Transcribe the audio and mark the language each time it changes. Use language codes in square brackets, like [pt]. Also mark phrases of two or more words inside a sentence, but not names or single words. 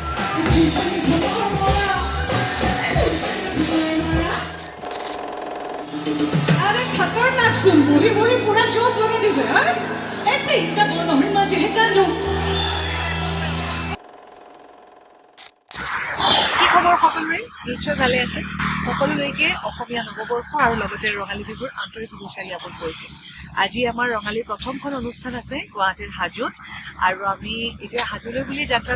[hi] अरे खतरनाक सुन बोली बोली पूरा जोश लगा दीजिए हाँ ऐसे इतना बोलो हनुमान जी है कांडो [as] কি খবৰ সকলোৰে নিশ্চয় ভালে আছে সকলোলৈকে অসমীয়া নৱবৰ্ষ আৰু লগতে ৰঙালী বিহুৰ আন্তৰিক শুভেচ্ছা জ্ঞাপন কৰিছোঁ আজি আমাৰ ৰঙালীৰ প্ৰথমখন অনুষ্ঠান আছে গুৱাহাটীৰ হাজোত আৰু আমি এতিয়া হাজোলৈ বুলি যাত্ৰা